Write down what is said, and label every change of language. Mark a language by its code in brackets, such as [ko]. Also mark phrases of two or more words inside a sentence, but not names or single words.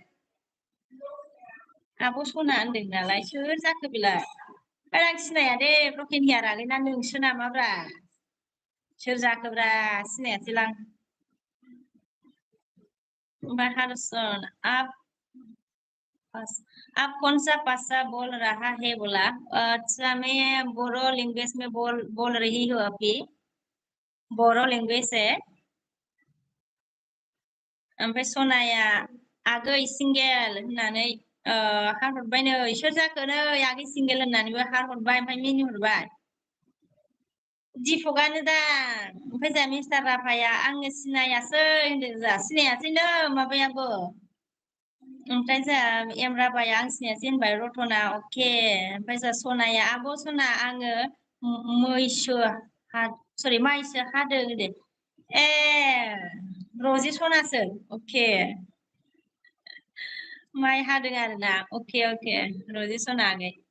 [brx] आब' सना होनदों नालाय सोर जाखो बेलाय आं सिनाया दे ब्रकेन हियार आगै ना नोंसो नामाब्रा सोर जाखोब्रा सिनायासैलां ओमफ्राय हारसन [hi] आप कौन सा भाषा बोल रहा है बोला अच्छा मैं बोरो लैंग्वेज में बोल रही हूँ अभी बोरो लैंग्वेज है [brx] ओमफ्राय सनाया आगै सिंगेल होननानै हारहरबाय नै सोर जाखो नै आगै सिंगेल होननानैबो हारहरबाय ओमफ्राय मिनिहरबाय दिपकआनो दा ओमफ्राय जा मिस्टार राभाया आङो सिनायासै होनदों जा सिनायासैनो माबायाबो ओमफ्राय जा एम राभाया आं सिनायासै होनबाय रतना अके ओमफ्राय जा सनाया आब' सना आङो मैसो माइसो हादों होनदों ए रजि सनासो अके माइ हादों आरो ना अके अके रजे सनागै